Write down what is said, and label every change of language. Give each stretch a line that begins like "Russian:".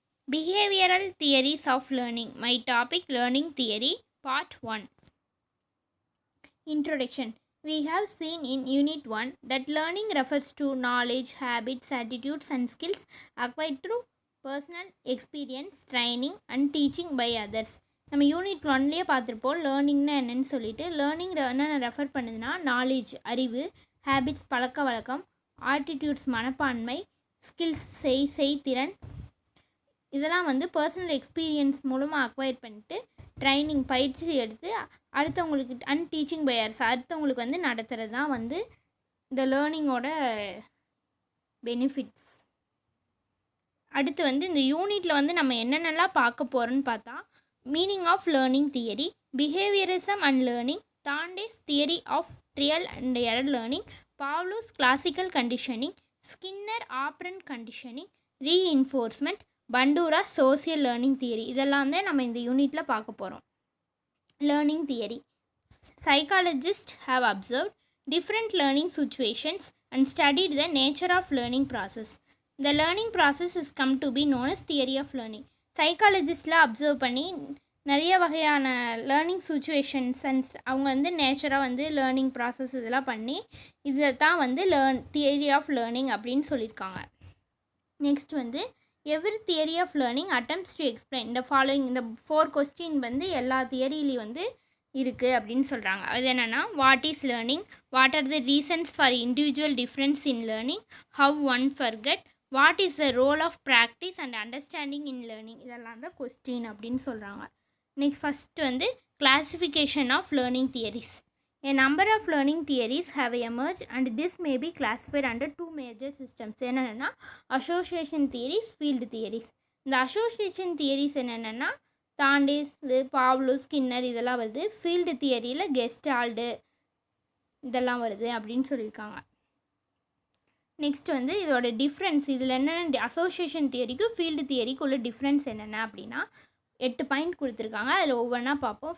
English: Behavioral Theories of Learning. My topic, Learning Theory, Part 1. Introduction. We have seen in Unit 1 that learning refers to knowledge, habits, attitudes, and skills acquired through personal experience, training, and teaching by others.
Tamil: நம்ம unit ஒன்லேயே பார்த்துருப்போம் லேர்னிங்னா என்னென்னு சொல்லிட்டு. Learning என்னென்ன refer பண்ணுதுன்னா knowledge அறிவு, habits பழக்க வழக்கம், attitudes மனப்பான்மை, ஸ்கில்ஸ் செய்திறன், இதெல்லாம் வந்து பர்சனல் எக்ஸ்பீரியன்ஸ் மூலமாக அக்வயர் பண்ணிட்டு ட்ரைனிங் பயிற்சி எடுத்து அடுத்தவங்களுக்கு அண்ட் டீச்சிங் பையர்ஸ் அடுத்தவங்களுக்கு வந்து நடத்துகிறது தான் வந்து இந்த லேர்னிங்கோட பெனிஃபிட்ஸ். அடுத்து வந்து இந்த யூனிட்டில் வந்து நம்ம என்னென்னலாம் பார்க்க போகிறோன்னு பார்த்தா meaning of learning theory, behaviourism and learning, தாண்டேஸ் theory of trial and error learning, பாவ்லோஸ் classical conditioning, Skinner operand conditioning, reinforcement, பண்டூரா social learning theory, இதெல்லாம் தான் நம்ம இந்த யூனிட்டில் பார்க்க போகிறோம். Learning theory.
English: Psychologists have observed different learning situations and studied the nature of learning process. The learning process is come to be known as theory of learning.
Tamil: சைக்காலஜிஸ்டில் observe பண்ணி நிறைய வகையான லேர்னிங் சுச்சுவேஷன்ஸ் அண்ட் அவங்க வந்து நேச்சராக வந்து learning process இதெல்லாம் பண்ணி இதை தான் வந்து தியரி ஆஃப் லேர்னிங் அப்படின்னு சொல்லியிருக்காங்க. நெக்ஸ்ட் வந்து
English: every theory of learning attempts to explain
Tamil: இந்த ஃபாலோயிங் இந்த 4 கொஸ்டின் வந்து எல்லா தியரியிலையும் வந்து இருக்குது அப்படின்னு சொல்கிறாங்க. அது என்னென்னா
English: what is learning, what are the reasons for individual difference in learning, how one forget, what is the role of practice and understanding in learning,
Tamil: இதெல்லாம் தான் கொஸ்டின் அப்படின்னு சொல்கிறாங்க.
English: Next first வந்து classification of learning theories. A number of learning theories have emerged and this may be classified under 2 major systems.
Tamil: என்னென்னா association theories, field theories. இந்த association theories என்னென்னா தாண்டேஸ், Pavlo, Skinner இதெல்லாம் வருது. ஃபீல்டு தியரியில் கெஸ்டால்டு இதெல்லாம் வருது அப்படின்னு சொல்லியிருக்காங்க. நெக்ஸ்ட் வந்து இதோட டிஃப்ரென்ஸ், இதில் என்னென்ன அசோசியேஷன் தியரிக்கும் ஃபீல்டு தியரிக்கும் உள்ள டிஃப்ரென்ஸ் என்னென்ன அப்படின்னா 8 பாயிண்ட் கொடுத்துருக்காங்க. அதில் ஒவ்வொன்றா பார்ப்போம்.